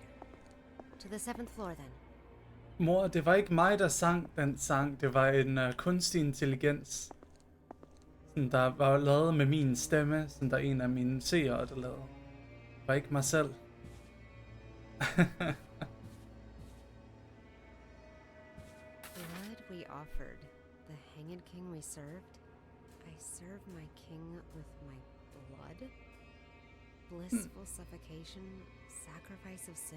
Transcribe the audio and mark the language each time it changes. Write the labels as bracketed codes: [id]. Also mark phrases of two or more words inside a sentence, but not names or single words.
[en] To the 7th floor, then. [da] Mor, det var ikke mig, der sang den sang. Det var en kunstig intelligens. Sådan, der var lavet med min stemme. Sådan, der er en af mine seere, der lavede. Det var ikke mig selv. [en] Blood we offered, the hanged king we served. I serve my king with my blood? Blissful suffocation, sacrifice of sin?